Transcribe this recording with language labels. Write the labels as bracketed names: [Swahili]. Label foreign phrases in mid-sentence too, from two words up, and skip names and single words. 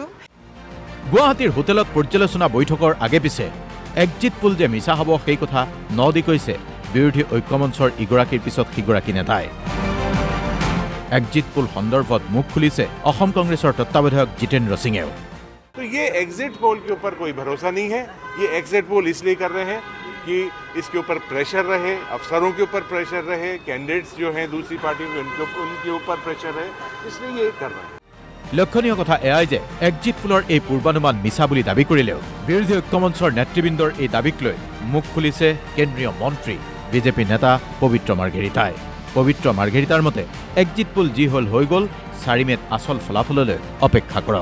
[Assamese] গুৱাহাটীৰ হোটেলত পৰ্যালোচনা বৈঠকৰ আগে পিছে [English] exit poll [Assamese] যে মিছা হ'ব সেই কথা দি কৈছে বিৰোধী ঐক্যমঞ্চৰ ইগৰাকীৰ পিছত সিগৰাকী নেতাই। [English] exit poll [Assamese] সন্দৰ্ভত মুখ খুলিছে অসম কংগ্ৰেছৰ তত্ত্বাৱধায়ক জিতেন্দ্ৰ সিঙেও। [Hindi] तो ये [English] exit poll [Hindi] के ऊपर कोई भरोसा नहीं है। ये [English] exit poll [Hindi] इसलिए कर रहे हैं कि इसके ऊपर प्रेशर रहे, अफसरों के ऊपर प्रेशर रहे, कैंडिडेट्स जो हैं दूसरी पार्टियों के उनके ऊपर प्रेशर रहे, इसलिए ये कर रहे हैं। [Assamese] লক্ষণীয় কথা এয়াই যে [English] exit pollৰ [Assamese] এই পূৰ্বানুমান মিছা বুলি দাবী কৰিলেও বিৰোধী ঐক্যমঞ্চৰ নেতৃবৃন্দৰ এই দাবীক লৈ মুখ খুলিছে কেন্দ্ৰীয় মন্ত্ৰী বিজেপি নেতা পবিত্ৰ মাৰ্ঘেৰিটাই। পবিত্ৰ মাৰ্ঘেৰিটাৰ মতে [English] exit poll [Assamese] যি হ'ল হৈ গ'ল, 4 মেত আচল ফলাফললৈ অপেক্ষা কৰক।